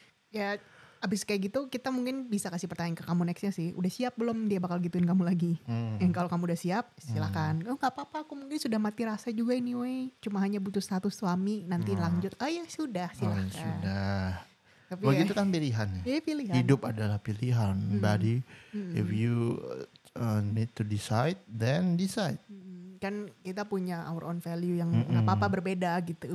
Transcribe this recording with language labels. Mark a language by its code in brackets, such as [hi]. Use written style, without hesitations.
[id] Ya, abis kayak gitu kita mungkin bisa kasih pertanyaan ke kamu nextnya sih. Udah siap belum dia bakal gituin kamu lagi? Yang kalau kamu udah siap, silakan. Oh nggak apa-apa, aku mungkin sudah mati rasa juga anyway. Cuma hanya butuh status suami, nanti lanjut. Oh ya sudah, silakan. Sudah. Tapi begitu kan pilihan. Iya pilihan. Hidup adalah pilihan, buddy. [en] If you need to decide, then decide. [id] Kan kita punya [en] our own value [id] yang nggak apa-apa berbeda gitu.